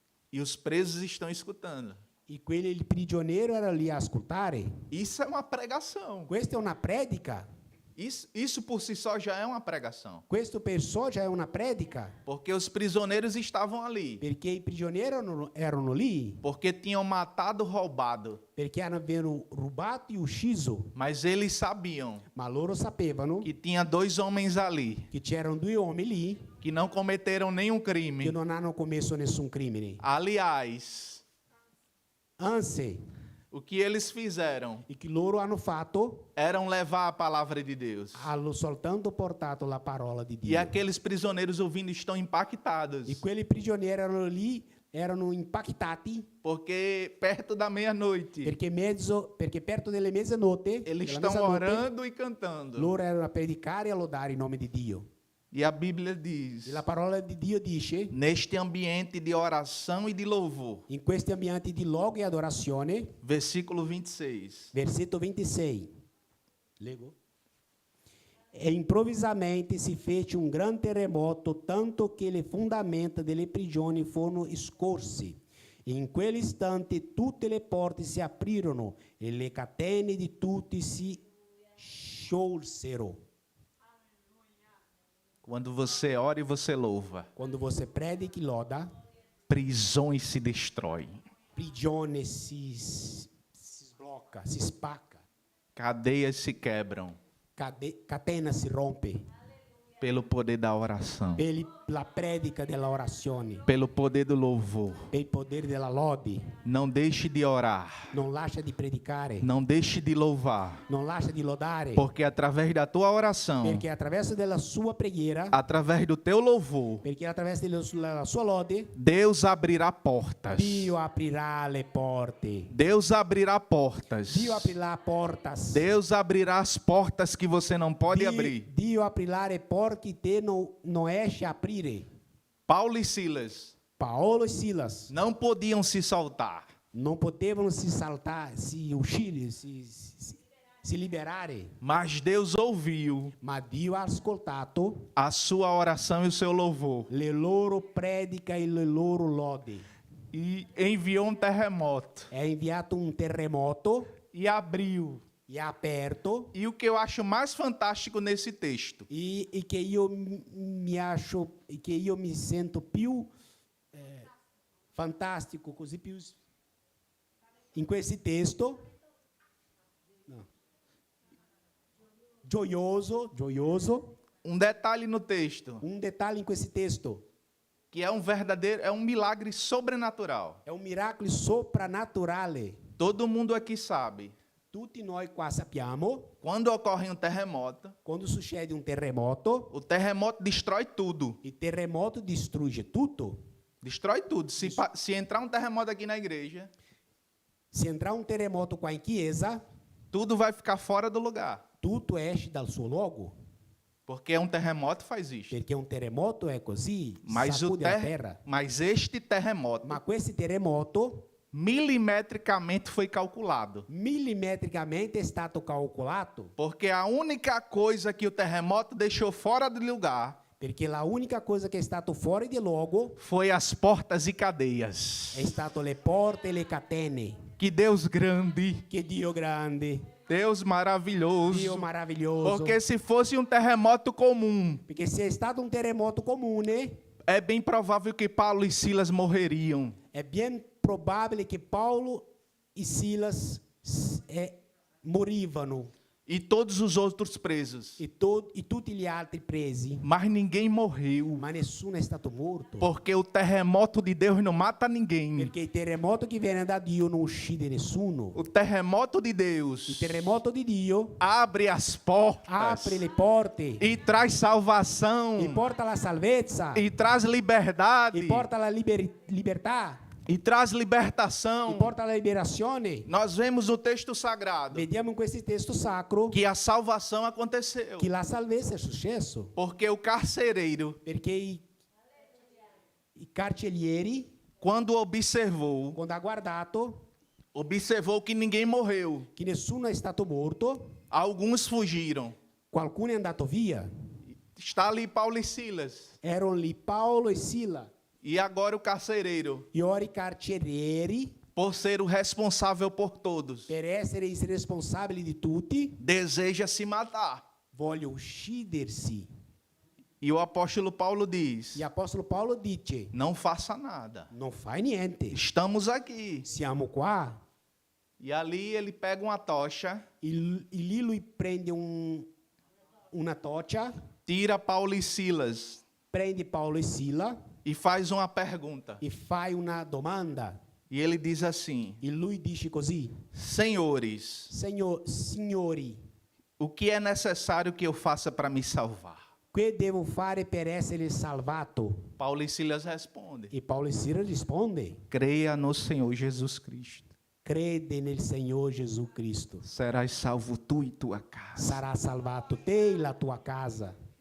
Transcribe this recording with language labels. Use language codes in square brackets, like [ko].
[pt] E os presos estão escutando. [it] E quelli prigionieri erano lì a ascoltare. [pt] Isso é uma pregação. [it] Questa è una predica. [pt] Isso por si só já é uma pregação. [it] Questo per sé già è una predica. [pt] Porque os prisioneiros estavam ali. [it] Perché i prigionieri erano lì. [pt] Porque tinham matado, roubado. [it] Perché avevano rubato e ucciso. [pt] Mas eles sabiam [it] Ma loro sapevano [pt] que tinha 2 homens ali [it] che c'erano 2 uomini lì [pt] que não cometeram nenhum crime. [it] che non hanno commesso nessun crimine. [pt] Aliás, [it] Anzi, [pt] o que eles fizeram [it] e che loro hanno fatto [pt] era levar a palavra de Deus. [it] hanno soltanto portato la parola di [pt] E [it] Dio. [pt] aqueles prisioneiros ouvindo estão impactados. [it] E quelli prigionieri erano lì, erano impactati [pt] Porque perto da meia-noite, [it] perché [pt] perto [it] delle mezzanotte, [pt] eles [it] della [pt] estão [it] mezzanotte, [pt] orando e cantando. [it] loro erano a predicare e a lodare il nome di Dio. [pt] E a Bíblia diz, [it] E la parola di Dio dice, [pt] neste ambiente de oração e de louvor, [it] in questi ambienti di logo e adorazione, [pt] versículo 26. [it] versetto 26. Leggo. E improvvisamente si fece un gran terremoto, tanto che le fondamenta delle prigioni furono scorsi. E in quell'istante tutte le porte si aprirono e le catene di tutti si sciolsero. [pt] Quando você ora e você louva, [it] Quando [pt] você [it] predica e loda, [pt] prisões se destroem, [it] prigione si sblocca, si spacca, [pt] cadeias se quebram [it] catena si rompe, [pt] pelo poder da oração, [it] per la predica della orazione, [pt] pelo poder do louvor. [it] per il potere della lode. [pt] Não deixe de orar, [it] Non lascia di predicare, [pt] não deixe de louvar, [it] non lascia di lodare, [pt] porque através da tua oração, [it] perché attraverso della sua preghiera, [pt] através do teu louvor, [it] perché attraverso della sua lode, [pt] Deus abrirá portas. [it] Dio aprirà le porte. [pt] Deus abrirá portas. [it] Dio aprirà [pt] portas. Deus abrirá as portas que você não pode abrir. [it] Dio aprirà le porte che te non esce a aprire. [pt] Paulo e Silas [it] Paolo e Silas [pt] não podiam se soltar. [it] non potevano si saltare, si uscire, si liberare, [pt] Mas Deus ouviu [it] ma Dio ha ascoltato [pt] a sua oração e o seu louvor [it] le loro predica e le loro lode. [pt] e enviou terremoto [it] Ha inviato un terremoto [pt] e abriu. [it] e ha aperto [pt] E o que eu acho mais fantástico nesse texto [it] e che io mi sento più fantastico, così più in questo testo, gioioso, [pt] detalhe no texto, [it] un dettaglio in questo testo, [pt] que é um milagre sobrenatural. [it] è un miracolo soprannaturale. [pt] Todo mundo aqui sabe, [it] Tutti noi qua sappiamo, [pt] quando ocorre terremoto, [it] quando succede un terremoto, [pt] o terremoto destrói tudo. [it] il terremoto distrugge tutto. [pt] Destrói tudo. Se entrar terremoto aqui na igreja, [it] Se [pt] entrar [it] un terremoto qua in chiesa, [pt] tudo vai ficar fora do lugar. [it] tutto esce dal suo luogo, [pt] Porque terremoto faz isso. [it] perché un terremoto è così, [pt] Mas, sacude a terra. mas este terremoto, [it] Ma questo terremoto [pt] milimetricamente foi calculado. [it] millimetricamente è stato calcolato, [pt] Porque a única coisa que o terremoto deixou fora do lugar [it] perché la unica cosa che è stato fuori di luogo [pt] foi as portas e cadeias. [it] è stato le porte e le catene. [pt] Que Deus grande [it] Che Dio grande [pt] Deus maravilhoso. [it] Dio maravilhoso. [pt] Porque se fosse um terremoto comum, [it] Perché se è stato un terremoto comune, [pt] é bem provável que Paulo e Silas morreriam. [it] è ben probabile che Paolo e Silas morivano [pt] E todos os outros presos. [it] e tutti gli altri presi, [pt] Mas ninguém morreu. [it] ma nessuno è stato morto. [pt] Porque o terremoto de Deus não mata ninguém. [it] Perché il terremoto che viene da Dio non uccide nessuno. [pt] O terremoto de [it] Il [pt] Deus [it] terremoto di Dio [pt] abre as portas [it] apre le porte [pt] e traz salvação [it] e porta la salvezza [pt] e traz liberdade [it] e porta la libertà [pt] e traz [it] e [pt] libertação. [it] porta la liberazione. [pt] Nós vemos o texto sagrado [it] Vediamo in questo testo sacro [pt] que a salvação aconteceu. [it] che la salvezza è successo [pt] Porque o carcereiro, [it] perché i carcerieri, [pt] quando observou, [it] quando ha guardato [pt] observou que ninguém morreu. [it] che nessuno è stato morto, [pt] Alguns fugiram. [it] qualcuno è andato via. [pt] Está ali Paulo e Silas. [it] Erano lì Paolo e Sila, [pt] E agora o carcereiro, [it] e ora i carcerieri, [pt] por ser o responsável por todos, [it] per essere i responsabili di tutti, [pt] deseja se matar. [it] vogliono uccidersi. [pt] E o apóstolo Paulo diz: [it] E apostolo Paolo dice, [pt] não faça nada. [it] non fai niente, [pt] Estamos aqui. [it] siamo qua. [pt] E ali ele pega uma tocha, [it] E lì lui prende una torcia, [pt] tira Paulo e Silas [it] prende Paolo e Sila [pt] e faz uma pergunta. [it] e fai una domanda. [pt] E ele diz assim: [it] E lui dice così, [pt] Senhores, [it] signori, [pt] o que é necessário que eu faça para me salvar? [it] che devo fare per essere salvato? [pt] Paulo e Silas respondem: [it] E Paolo e Sila risponde, [pt] creia no Senhor Jesus Cristo. [it] crede nel Signore Gesù Cristo. [pt] Serás salvo tu e tua casa. [it] Sarà salvato te e la tua casa.